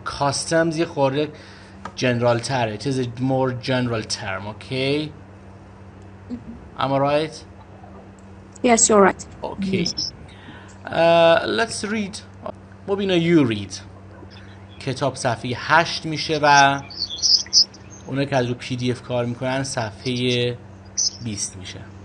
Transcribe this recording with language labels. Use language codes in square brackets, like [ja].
[fa] کاستمز یه خورده جنرال تره. [en] It is a more general term, okay? Am I right? Yes, you're right. Okay. Let's read. Mobina you read. [fa] کتاب صفحه 8 میشه و اونایی که از رو PDF کار میکنن صفحه 20 میشه.